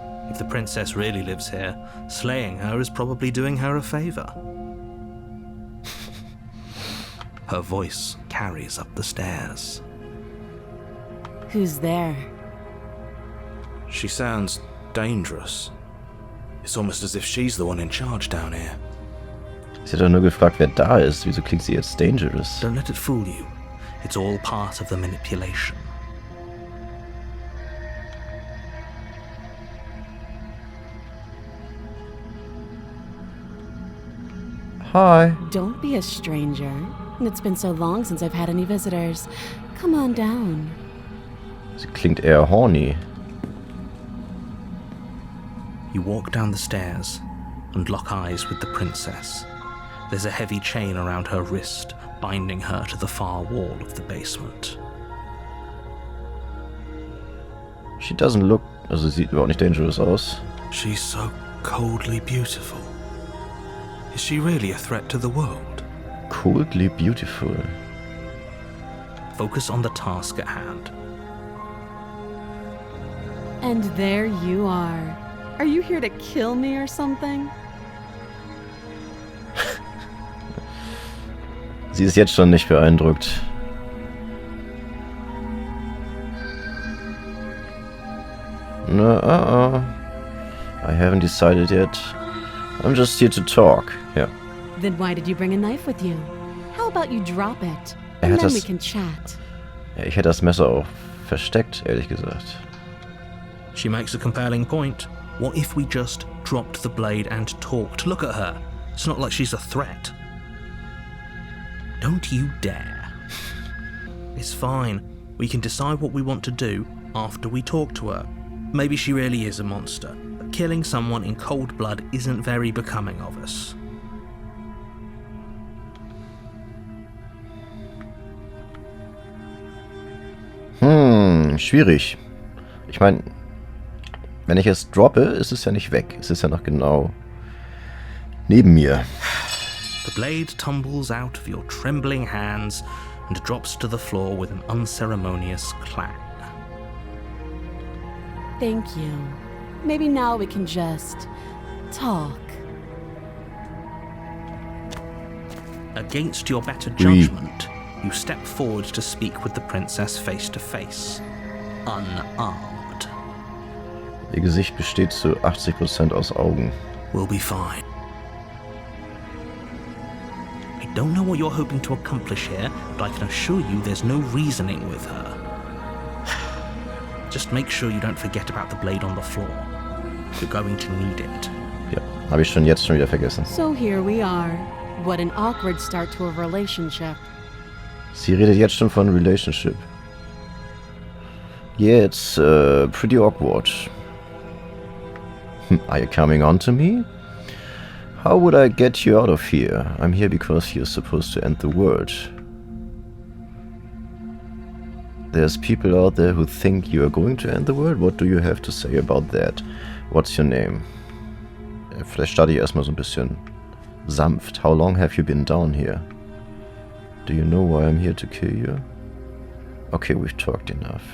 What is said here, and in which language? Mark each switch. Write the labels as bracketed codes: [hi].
[en] If the princess really lives here, slaying her is probably doing her a favor. Her voice carries up the stairs. Who's there? She sounds dangerous. It's almost as if she's the one in charge down here. [de] Sie hat doch nur gefragt, wer da ist. Wieso klingt sie jetzt dangerous? [en] Don't let it fool you. It's all part of the manipulation. Hi. Don't be a stranger. It's been so long since I've had any visitors. Come on down. [de] Sie klingt eher horny. [en] You walk down the stairs and lock eyes with the princess. There's a heavy chain around her wrist, binding her to the far wall of the basement. She doesn't look... [de] Also sie sieht überhaupt nicht dangerous aus. [en] She's so coldly beautiful. Is she really a threat to the world? Coldly beautiful. Focus on the task at hand. And there you are. Are you here to kill me or something? [de] Sie ist jetzt schon nicht beeindruckt. [en] No, I haven't decided yet. I'm just here to talk. [de] Ja. [en] Then why did you bring a knife with you? How about you drop it? [de] Er [en] And [de] hat [en] then we [de] das- [en] can chat. [de] Ja, ich hätte das Messer auch versteckt, ehrlich gesagt. [en] She makes a compelling point. What if we just dropped the blade and talked? Look at her. It's not like she's a threat. Don't you dare. It's fine. We can decide what we want to do after we talk to her. Maybe she really is a monster, but killing someone in cold blood isn't very becoming of us. [de] Schwierig. Ich meine, wenn ich es droppe, ist es ja nicht weg. Es ist ja noch genau neben mir. [en] The blade tumbles out of your trembling hands and drops to the floor with an unceremonious clang. Thank you. Maybe now we can just talk. Against your better judgment, you step forward to speak with the princess face to face, unarmed. [de] Ihr Gesicht besteht zu 80% aus Augen. [en] We'll be fine. I don't know what you're hoping to accomplish here, but I can assure you there's no reasoning with her. Just make sure you don't forget about the blade on the floor. You're going to need it. [de] Ja, habe ich schon wieder vergessen. [en] So here we are. What an awkward start to a relationship. [de] Sie redet jetzt schon von Relationship. [en] Yeah, it's pretty awkward. Are you coming on to me? How would I get you out of here? I'm here because you're supposed to end the world. There's people out there who think you are going to end the world. What do you have to say about that? What's your name? [de] Vielleicht starte ich erstmal so ein bisschen sanft. [en] How long have you been down here? Do you know why I'm here to kill you? Okay, we've talked enough.